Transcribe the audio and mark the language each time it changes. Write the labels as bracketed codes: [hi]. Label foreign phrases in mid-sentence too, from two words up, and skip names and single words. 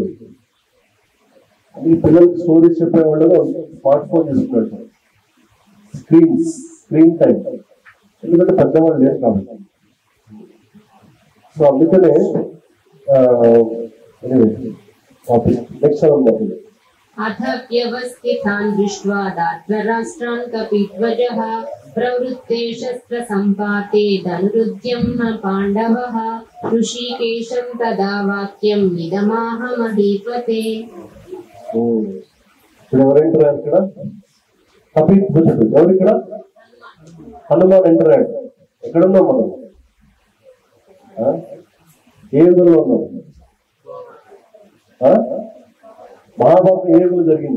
[te] అన్ని పిల్లలకి స్టోరీస్ చెప్పేవాళ్ళు [en] smart phone [te] తీసుకున్నారు, [en] screen time, [te] ఎందుకంటే పెద్దవాళ్ళు లేరు కాబట్టి. సో అందుకనే నెక్స్ట్ అవుతుంది. [sa] अथ व्यवस्थितान् दृष्ट्वा दार्ढ्यराष्ट्रान् कपिध्वजः प्रवृत्ते शस्त्रसम्पाते धनुरुद्यम्य पाण्डवः ऋषिकेशं तदा वाक्यम् इदमाह महीपते. [te] ఎవరంటారు ఇక్కడ? కపిధ్వజుడు. ఎవరు ఇక్కడ? హనుమాన్ ఎంటరాడు. ఎక్కడున్నాం మనం? ఏ యుగంలో ఉన్నాం? మహాభారతం ఏ యుగంలో జరిగింది?